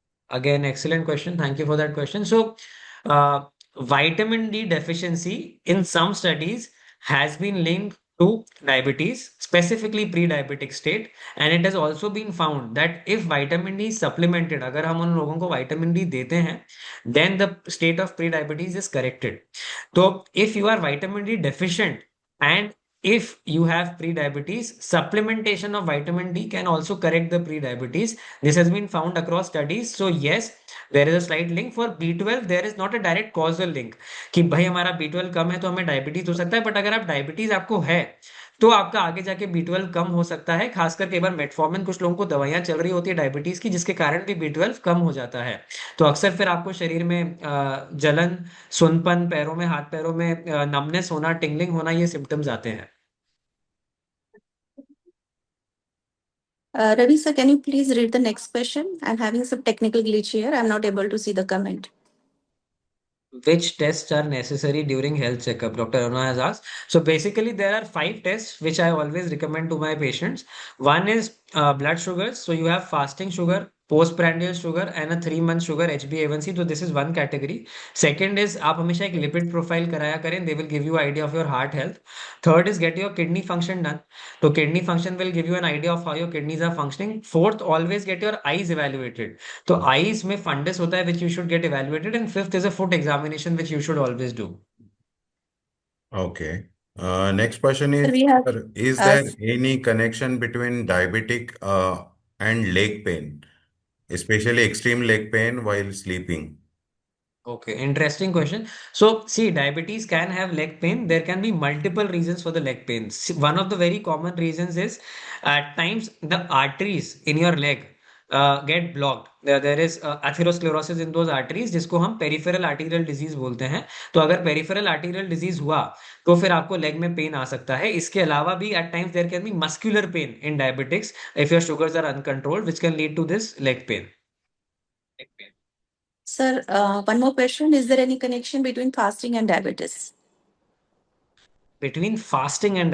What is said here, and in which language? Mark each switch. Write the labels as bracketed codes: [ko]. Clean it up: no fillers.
[en] Again, excellent question. Thank you for that question. So, vitamin D deficiency in some studies has been linked to diabetes, specifically pre-diabetic state, and it has also been found that if vitamin D is supplemented, [hi] अगर हम उन लोगों को vitamin D देते हैं, [en] then the state of pre-diabetes is corrected. So, if you are vitamin D deficient and if you have pre-diabetes, supplementation of vitamin D can also correct the pre-diabetes. This has been found across studies. So yes, there is a slight link. For B12 there is not a direct causal link [hi] कि भाई हमारा B12 कम है तो हमें diabetes हो सकता है. But अगर आप डायबिटीज आपको है तो आपका आगे जाके B12 कम हो सकता है. खासकर कई बार मेटफॉर्मिन कुछ लोगों को दवाइयां चल रही होती है डायबिटीज की जिसके कारण भी B12 कम हो जाता है. तो अक्सर फिर आपको शरीर में जलन, सुनपन, पैरों में, हाथ पैरों में नमनेस होना, टिंगलिंग होना, ये सिम्टम्स आते हैं. [en] Ravi sir, can you please read the next question? I'm having some technical glitch here. I'm not able to see the comment. Which tests are necessary during health checkup? Dr. Aruna has asked. So basically, there are 5 tests which I always recommend to my patients. One is blood sugars. So you have fasting sugar, postprandial sugar, and a 3-month sugar HbA1c. So this is one category. Second is [hi] आप हमेशा एक lipid profile कराया करें. [en] They will give you idea of your heart health. Third is get your kidney function done. So kidney function will give you an idea of how your kidneys are functioning. Fourth, always get your eyes evaluated. [hi] तो eyes में funds होता है [en] which you should get evaluated, and fifth is a foot examination which you should always do. Okay. Next question Sir, is, we have sir, is there any connection between diabetic and leg pain, especially extreme leg pain while sleeping? Okay, interesting question. So, see, diabetes can have leg pain. There can be multiple reasons for the leg pain. One of the very common reasons is at times the arteries in your leg get blocked. There is atherosclerosis in those arteries [hi] जिसको हम [en] peripheral arterial disease [hi] बोलते हैं. तो अगर peripheral arterial disease हुआ तो फिर आपको लेग में पेन आ सकता है. इसके अलावा भी [en] at times there can be muscular pain in diabetics if your sugars are uncontrolled, which can lead to this leg pain. Sir, one more question. Is there any connection between fasting and diabetes? Between fasting and